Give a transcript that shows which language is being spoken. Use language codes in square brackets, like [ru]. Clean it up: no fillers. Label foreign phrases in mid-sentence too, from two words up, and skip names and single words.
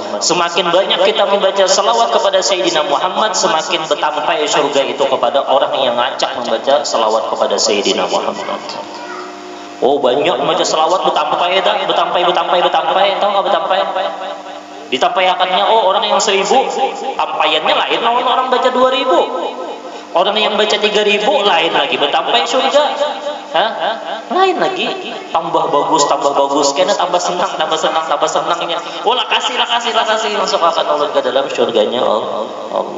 [id] Semakin banyak kita membaca salawat kepada Sayyidina Muhammad, semakin betampai surga itu kepada orang yang ngacak membaca salawat kepada Sayyidina Muhammad. [bjn] Oh, banyak membaca salawat betampai, tahu nggak betampai? Ditampayakannya, oh orang yang 1000, tampayannya lain orang baca 2000. Orang yang baca 3000 lain lagi betampai surga. Lain lagi, tambah bagus, karena tambah senangnya. Oh, lah kasih masuk akan Allah ke dalam surganya Allah.